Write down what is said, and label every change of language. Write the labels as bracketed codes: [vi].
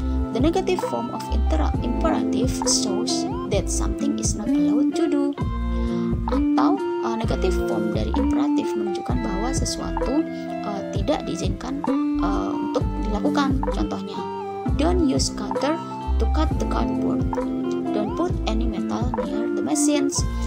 [en] The negative form of imperative shows that something is not allowed to do. [id] Atau negative form dari imperatif menunjukkan bahwa sesuatu tidak diizinkan untuk dilakukan. [en] Contohnya, don't use cutter to cut the cardboard. Don't put any metal near the machines.